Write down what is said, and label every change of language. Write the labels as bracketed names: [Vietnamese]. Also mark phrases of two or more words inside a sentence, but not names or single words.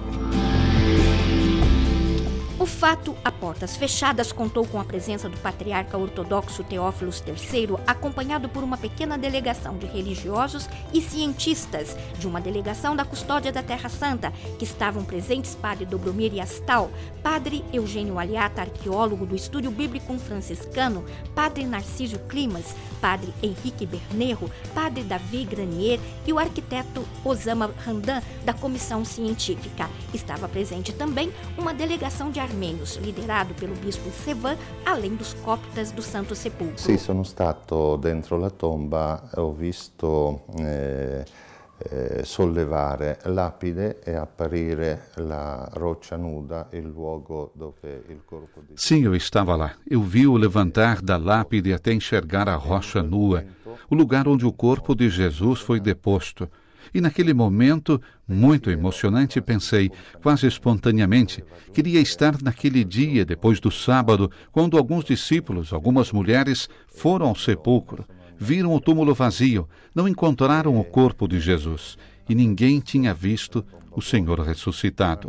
[Portuguese] O fato, a portas fechadas, contou com a presença do patriarca ortodoxo Teófilos III, acompanhado por uma pequena delegação de religiosos e cientistas de uma delegação da Custódia da Terra Santa, que estavam presentes padre Dobromir Astal, padre Eugênio Aliata, arqueólogo do Estúdio Bíblico Franciscano, padre Narcísio Climas, padre Henrique Bernerro, padre Davi Granier e o arquiteto Osama Hamdan, da Comissão Científica. Estava presente também uma delegação de arqueólogos armênios, liderado pelo bispo Sevan, além dos coptas do Santo Sepulcro. [Italian] Sì, sono stato dentro la tomba, ho visto sollevare lapide e apparire la roccia nuda, il luogo dove il corpo di... [Portuguese] Sim, eu estava lá. Eu vi o levantar da lápide até enxergar a rocha nua, o lugar onde o corpo de Jesus foi deposto. E naquele momento, muito emocionante, pensei, quase espontaneamente, queria estar naquele dia, depois do sábado, quando alguns discípulos, algumas mulheres, foram ao sepulcro, viram o túmulo vazio, não encontraram o corpo de Jesus, e ninguém tinha visto o Senhor ressuscitado.